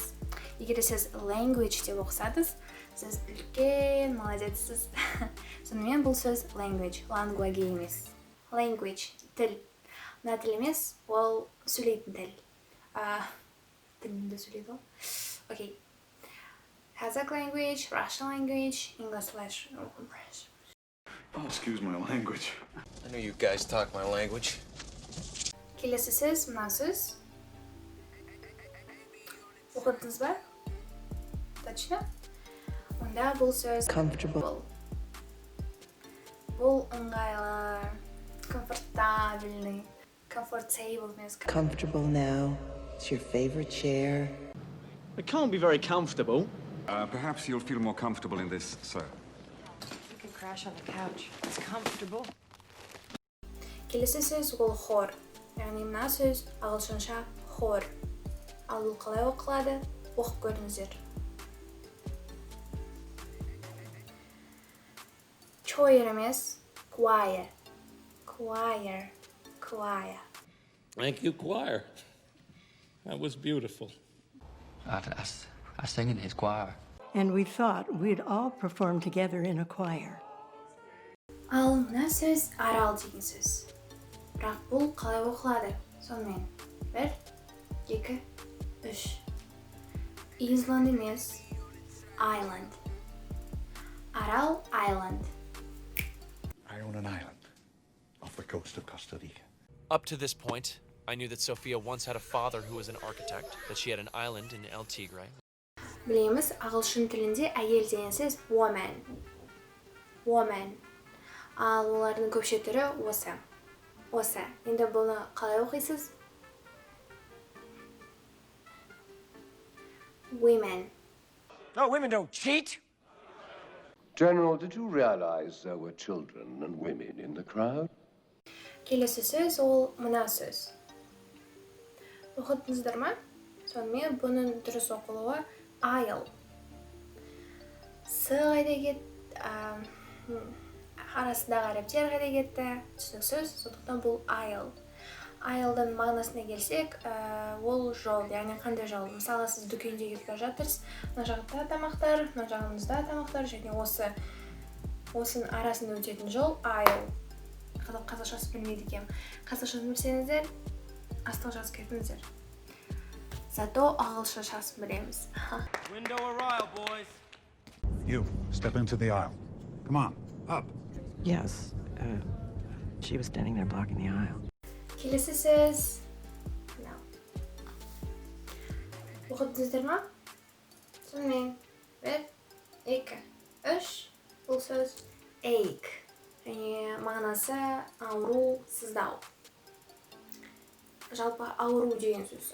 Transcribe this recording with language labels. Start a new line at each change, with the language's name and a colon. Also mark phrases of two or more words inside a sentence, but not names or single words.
Kazakh: Егер сіз language деп оқысаңыз, сіз үлкен молодецсіз. Сонымен бұл сөз
English: language, language
Kazakh: емес. Language, тіл. Мына тіл емес, ол сөйлейтін тіл. Тілінде сөйлейді ол. Окей.
English: Kazakh language, Russian language, English. Oh, excuse my language. I know you guys talk my language.
Kazakh: Келесі сөз, мына сөз. Оқыдыңыз ба? Точно? Онда бұл сөз
English: comfortable.
Kazakh: Бұл ыңғайлы, комфортабельный, comfortable емес.
English: Comfortable now. It's your favorite chair. It can't be very comfortable. Perhaps you'll feel more comfortable in this, sir. You can crash on the couch. It's comfortable.
Kazakh: Келесі сөз ол хор. Яғни мына сөз ағылшынша хор. Ал бұл қалай оқылады? Оқып көріңіздер. Choir емес,
English: choir. Choir. Choir. Thank you, choir. That was beautiful. I sing in his choir. And we thought we'd all perform together in a choir.
Kazakh: Ал мына сөз арал деген сөз. Бірақ бұл қалай оқылады? Сонымен 1, 2, 3.
English: Island емес, island.
Kazakh: Арал,
English: island. I own an island off the coast of Costa Rica. Up to this point, I knew that Sophia once had a father who was an architect, that she had an island in El Tigre.
Kazakh: Білеміз, ағылшын тілінде әйел деген сөз woman.
English: Woman.
Kazakh: Ал олардың көпше түрі осы. Осы. Енді бұны қалай оқисыз?
English: Women. No, women don't cheat. General, did you realize there were children and women in the crowd?
Kazakh: Келесі сөз ол мына сөз. Оқыдыңыздар ма? Сонымен бұның дұрыс оқылуы aisle. С қайда кетті? Арасындағы әріптер қайда кетті? Түсініксіз, сондықтан бұл aisle. Aisle'дан мағынасына келсек, ол жол, яғни қандай жол? Мысалы, сіз дүкенде кетіп бара жатырсыз, мына жағында тамақтар, мына жағымызда тамақтар, және осының арасында өтетін жол aisle. Қазақшасы білмейді екем. Қазақшасын білсеңіздер, астық жазып кетіңіздер. Зато ағылшыншасын білеміз.
English: Window aisle, boys. You, step into the aisle. Come on, up. Yes. She was standing there blocking the aisle.
Kazakh: Келесі сөз. Оқыдыңыздар ма? Сонымен 1, 2, 3. Бұл сөз ache. Және мағынасы ауру, сыздау. Жалпы ауру деген сөз.